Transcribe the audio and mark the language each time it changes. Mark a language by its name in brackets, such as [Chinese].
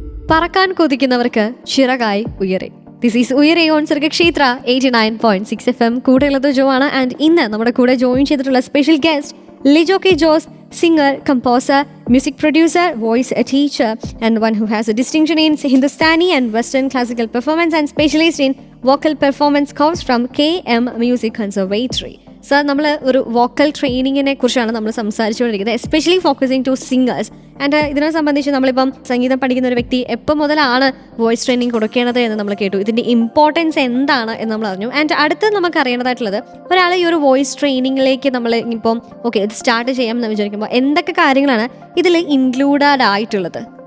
[Malayalam] പറക്കാൻ കൊതിക്കുന്നവർക്ക് ചിറകായി ഉയരെ. [English] This is Uyare on Sargakshetra 89.6 FM. [Malayalam] കൂടെയുള്ളത് ജോ ആണ്. ആൻഡ് ഇന്ന് നമ്മുടെ കൂടെ ജോയിൻ ചെയ്തിട്ടുള്ള special guest Lijo K Jose, [English] singer, composer, music producer, voice teacher, and one who has a distinction in Hindustani and Western classical performance and specialist in vocal performance course from KM Music Conservatory. [Malayalam] Sir, നമ്മൾ ഒരു vocal ട്രെയിനിങ്ങിനെ കുറിച്ചാണ് നമ്മൾ സംസാരിച്ചുകൊണ്ടിരിക്കുന്നത്, [English] Especially focusing to singers. [Malayalam] And ഇതിനെ സംബന്ധിച്ച് നമ്മളിപ്പം സംഗീതം പഠിക്കുന്ന ഒരു വ്യക്തി എപ്പോൾ മുതലാണ് വോയിസ് ട്രെയിനിങ് കൊടുക്കേണ്ടത് എന്ന് നമ്മൾ കേട്ടു. ഇതിൻ്റെ ഇമ്പോർട്ടൻസ് എന്താണ് എന്ന് നമ്മൾ അറിഞ്ഞു. ആൻഡ് അടുത്ത് നമുക്ക് അറിയേണ്ടതായിട്ടുള്ളത്, ഒരാൾ ഈ ഒരു വോയിസ് ട്രെയിനിങ്ങിലേക്ക് നമ്മൾ ഇപ്പം ഓക്കെ ഇത് സ്റ്റാർട്ട് ചെയ്യാം എന്ന് വിചാരിക്കുമ്പോൾ എന്തൊക്കെ കാര്യങ്ങളാണ് ഇതിൽ ഇൻക്ലൂഡഡ് ആയിട്ടുള്ളത്?